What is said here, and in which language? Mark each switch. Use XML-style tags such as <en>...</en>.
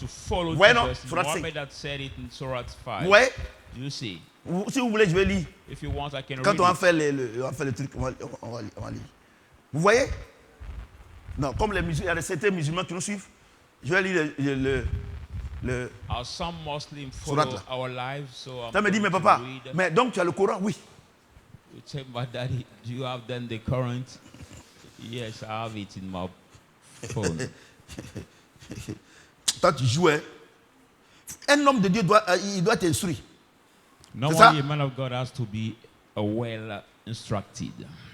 <fr>Ouais, non, Surat 5. Ouais. Si vous voulez, je vais lire. Quand on va faire le truc, on va lire. Vous voyez? Non, comme les musulmans, il y a certains musulmans qui nous suivent. Je vais lire</fr> <en>some Muslims follow our lives, so</en> <fr>ça me dit, mais papa, mais donc tu as le Coran? Oui.</fr> <en>You say, but daddy, do you have then the current? Yes, I have it in my phone.</en> <fr>Toi, tu joues, hein? Un homme de Dieu doit être instruit.</fr> <en>Normally, a man of God has to be well instructed.</en>